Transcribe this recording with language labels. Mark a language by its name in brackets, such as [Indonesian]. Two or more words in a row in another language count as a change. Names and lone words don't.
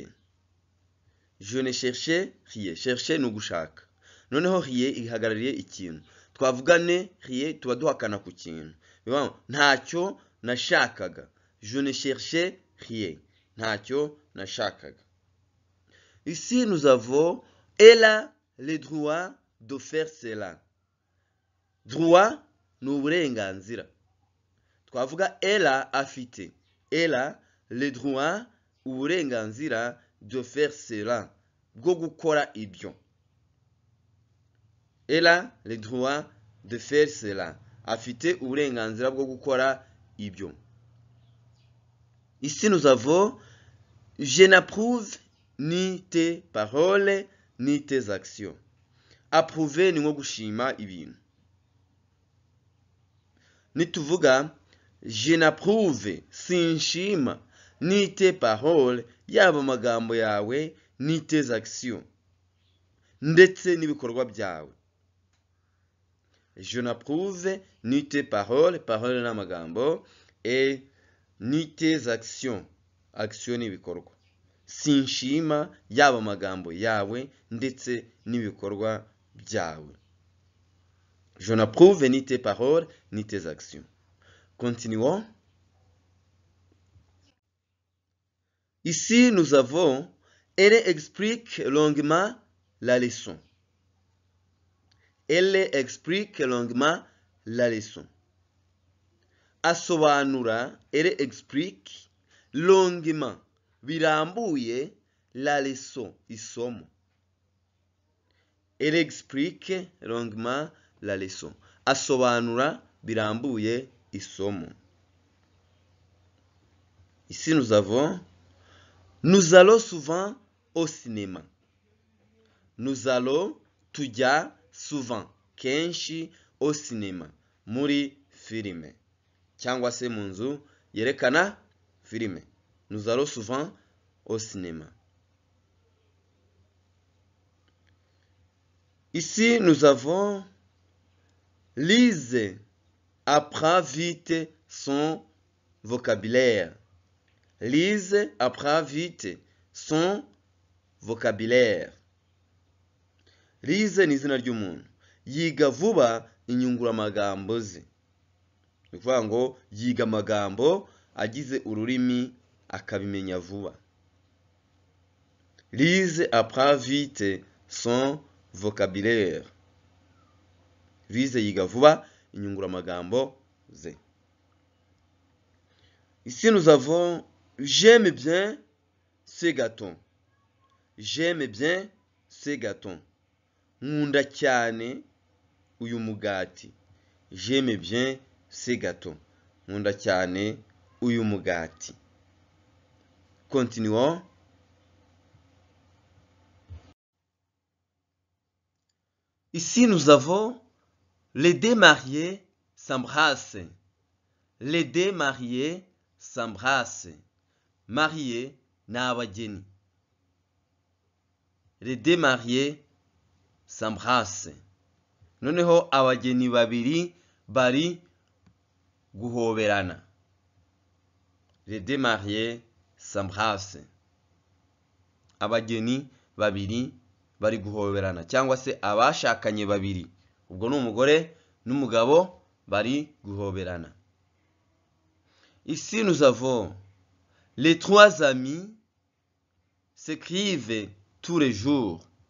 [French] Je ne cherchais rien. Chercher [Kinyarwanda] no gushaka. Noneho rien ihagarariye ikintu. Twavugane rien tuba duhakana ku kintu. Ntacyo nashakaga. [French] Je ne cherchais rien. [Kinyarwanda] Ntacyo nashakaga. [French] Ici nous avons elle a le droit de faire cela. [Kinyarwanda] droit ni uburenganzira. Twavuga ela afite. [French] Ela le droit uburenganzira de faire cela, [Kinyarwanda] bwo gukora ibyo. [French] Ela le droit de faire cela, [Kinyarwanda] afite uburenganzira bwo gukora ibyo. [French] Ici nous avons je n'approuve ni tes paroles ni tes actions. [Kinyarwanda] Approuver ni nko gushima ibintu. [French] Nituvuga je n'approuve sinshima ni tes paroles, [Kinyarwanda] yaba amagambo yawe [French] ni tes actions, [Kinyarwanda] ndetse n'ibikorwa byawe. [French] Je n'approuve ni tes paroles, paroles n'amagambo, et ni tes actions, actions n'ibikorwa. [Kinyarwanda] Sinshima yaba amagambo yawe ndetse n'ibikorwa byawe. [French] Je n'approuve ni tes paroles ni tes actions. Continuons. Ici, nous avons elle explique longuement la leçon. Elle explique longuement la leçon. Asobanura, elle explique longuement, birambuye, la leçon, isomo. Elle explique longuement la leçon. [Kinyarwanda] Asobanura, birambuye, isomo. [French] Ici, nous avons nous allons souvent au cinéma. Nous allons tujya souvent, kenshi au cinéma, [Kinyarwanda] muri filime, cyangwa se mu nzu yerekana filime. [French] Nous allons souvent au cinéma. Ici, nous avons Lise apprend vite son vocabulaire. Lise apprend vite son vocabulaire. [Kinyarwanda] Lise ni izina ry'umuntu. Yiga vuba inyunguramagambo ze. Ni ukuvuga ngo yiga amagambo agize ururimi akabimenya vuba. [French] Lise apprend vite son vocabulaire. [Kinyarwanda] Lise yiga vuba inyunguramagambo ze. [French] Ici nous avons j'aime bien ce gâteau. J'aime bien ce gâteau. [Kinyarwanda] Nkunda cyane uyu mugati. [French] J'aime bien ce gâteau. [Kinyarwanda] Nkunda cyane uyu mugati. [French] Continuons. Ici nous avons les deux mariés s'embrassent. Les deux mariés s'embrassent. [Kinyarwanda] Marié ni abageni. [French] Les deux mariés s'embrassent. [Kinyarwanda] Noneho abageni babiri bari guhoberana. [French] Les deux mariés s'embrassent. [Kinyarwanda] Abageni babiri bari guhoberana cyangwa se abashakanye babiri. Ubwo ni umugore n'umugabo bari guhoberana. [French] Ici nous avons les trois amis s'écrivent tous les jours.